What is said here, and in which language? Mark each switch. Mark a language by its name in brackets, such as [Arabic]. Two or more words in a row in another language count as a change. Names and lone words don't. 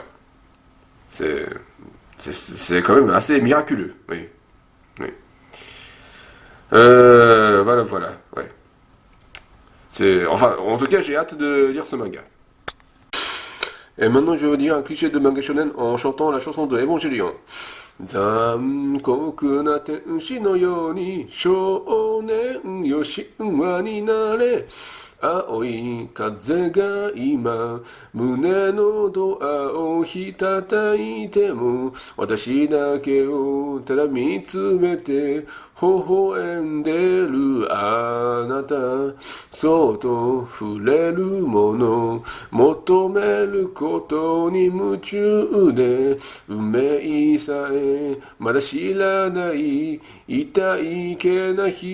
[French] C'est, c'est quand même assez miraculeux, oui. Oui. Voilà, ouais. Enfin, en tout cas, j'ai hâte de lire ce manga. Et maintenant, je vais vous dire un cliché de manga shonen en chantant la chanson de Evangelion. [Japanese] 残酷な天使のように少年よ神話になれ青い風が今胸のドアをひたたいても私だけをただ見つめて微笑んでるあなたそっと触れるもの求めることに夢中で運命さえまだ知らない痛いけな